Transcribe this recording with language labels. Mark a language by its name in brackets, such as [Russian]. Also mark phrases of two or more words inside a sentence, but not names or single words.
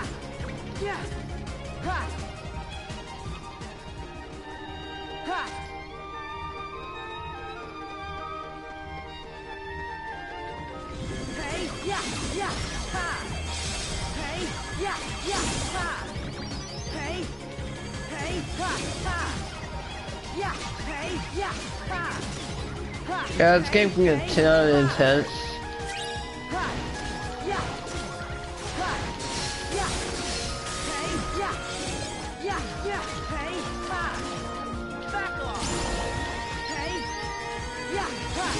[English] Yeah! Ha! Ha! Hey! Yeah! Yeah! Ha! Hey! Yeah! Yeah! Ha! Hey! Hey! Ha! Ha! Yeah! Hey! Yeah! Ha! Ha! Yeah, this game can get intense. Ha! Yeah! Ha! Yeah! Hey! Yeah! Yeah! Yeah! Hey! Ha! Back off! Hey! Yeah! Ha!